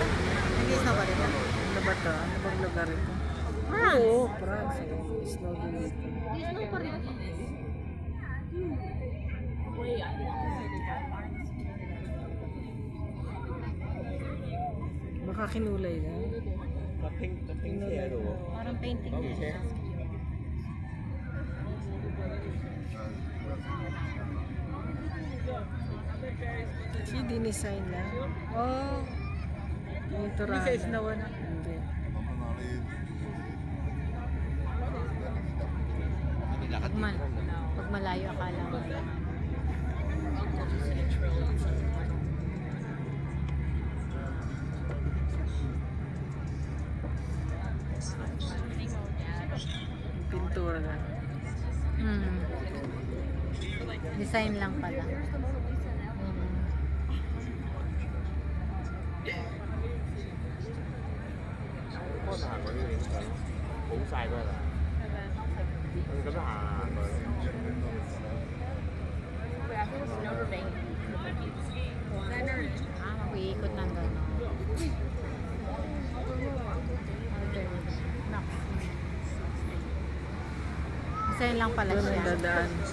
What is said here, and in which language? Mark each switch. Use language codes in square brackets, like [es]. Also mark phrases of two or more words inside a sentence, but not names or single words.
[tl] Hindi snow ba rin? Ano ba ito? Ano bang lugar ito? France. Oo, France. Snow din dito. Hindi snow pa rin. Baka kinulay na. [yue] 拼車喺度喎。 [tl] Parang painting na siya. Kasi dinesign na. Oh, Yung turahan. Hindi sa snow na. Hindi. pag malayo akala mo. Pintura na. Hmm. Design lang pala. [yue] 可能行過呢個影相，好晒嗰啦。咁樣行過。 [tl] Ah, mag-iikot ng gano'n. Design lang pala Doon ang siya. dadaan.